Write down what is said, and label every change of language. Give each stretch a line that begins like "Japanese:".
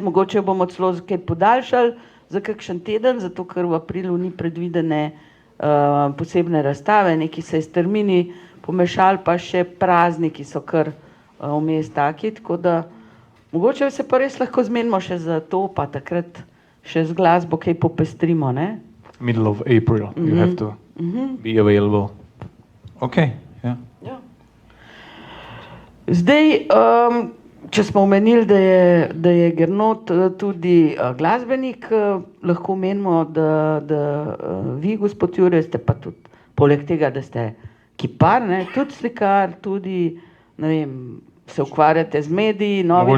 Slovenian: Mogoče bomo celo kaj podaljšali za kakšen teden, zato ker v aprilu ni predvidene posebne razstave, neki se je s termini pomešali, pa še prazniki so kar vmes taki, tako da mogoče se pa res lahko zmenimo še za to, pa takrat še z glasbo kaj popestrimo, ne?
English: Middle of April, you have to be available. Okay, yeah.
Slovenian: Ja. Zdaj, če smo omenili, da je Gernot tudi glasbenik, lahko omenimo, da vi, gospod Jure, ste pa tudi, poleg tega, da ste kipar, ne, tudi slikar, tudi, ne vem, se ukvarjate z mediji, novimi